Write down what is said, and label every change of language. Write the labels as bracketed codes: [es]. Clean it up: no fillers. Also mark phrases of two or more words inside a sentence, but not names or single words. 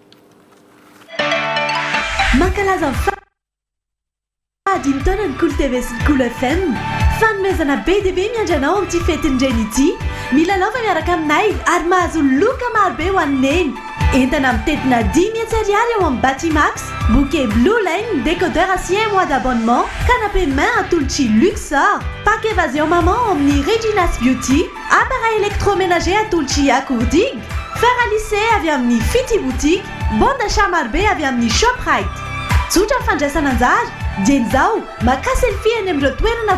[mg] mankalaza fadiny taona ny Cool TV sy ny Cool FM fanomezana be dia be miandranao amin'ity fetin'ireny ity milalao fa miaraka aminay ary mahazo loka marobe ho anneny entana mitetina 10 000 ariary eo amin'ny [fr] Batimax bouquet Blue Lane décodeur à 6 mois d'abonnement canapé main atolotra Luxor pack évasion maman amin'ny Regina's Beauty appareil électroménager atolotra Accourdig fer à lisser [mg] avy amin'ny Fity Boutique [fr] bon d'achat [mg] marobe avy amin'ny Shoprite tsotra fandraisana anjara dieny zao maka selfie eny amin'ireo toerana